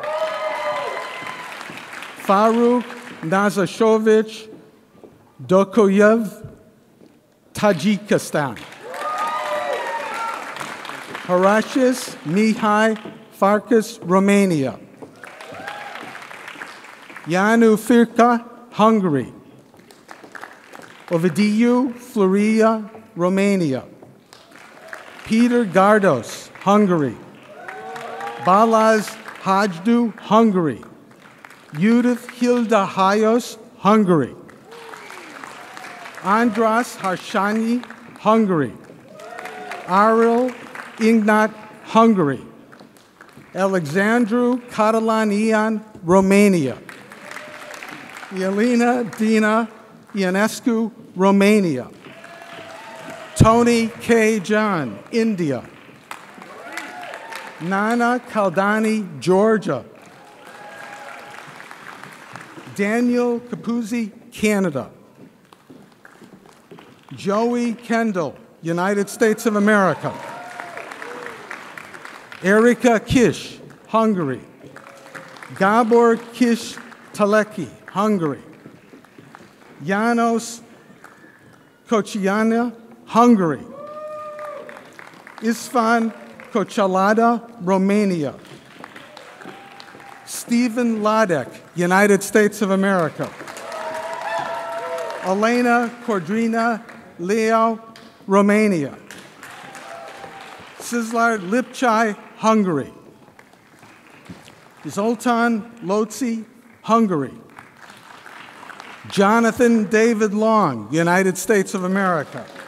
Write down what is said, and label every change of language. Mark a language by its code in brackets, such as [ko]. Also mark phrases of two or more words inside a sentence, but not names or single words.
[en] Faruk Nazashovich Dokoyev, Tajikistan. Horatius Mihai Farkas, Romania. Yanu Firka, Hungary. Ovidiu Floria, Romania. Peter Gardos, Hungary. Balaz Hajdu, Hungary. Judith Hilda Hayos, Hungary. Andras Harshani, Hungary. Aril Ignat, Hungary. Alexandru Catalanian, Romania. Yelena Dina Ionescu, Romania. Tony K. John, India. Nana Kaldani, Georgia. Daniel Capuzzi, Canada. Joey Kendall, United States of America. Erika Kish, Hungary. Gabor Kish Taleki, Hungary. Janos Kociana, Hungary. Isfan Kochalada, Romania. Stephen Ladek, United States of America. Elena Cordrina Leo, Romania. Sizlar Lipchai, Hungary. Zoltan Lotzi, Hungary. Jonathan David Long, United States of America.